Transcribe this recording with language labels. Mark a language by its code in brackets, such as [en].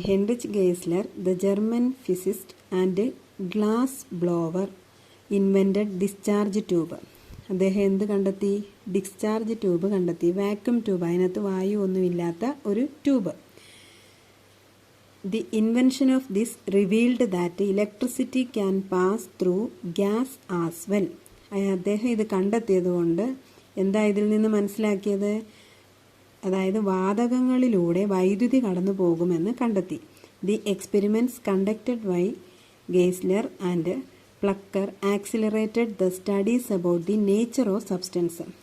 [en] Heinrich Geissler, the German physicist and glass blower, invented discharge tube. [ml] അദ്ദേഹം എന്ത് കണ്ടെത്തി? Discharge tube കണ്ടെത്തി. വാക്യൂം ട്യൂബ്, അതിനകത്ത് വായു ഒന്നുമില്ലാത്ത ഒരു tube. [en] The invention of this revealed that electricity can pass through gas as well. [ml] അദ്ദേഹം ഇത് കണ്ടെത്തിയത് കൊണ്ട് എന്താ ഇതിൽ നിന്ന് മനസ്സിലാക്കിയത്? അതായത് വാതകങ്ങളിലൂടെ വൈദ്യുതി കടന്നു പോകുമെന്ന് കണ്ടെത്തി. [en] The experiments conducted by Geissler and Plucker accelerated the studies about the nature of substance.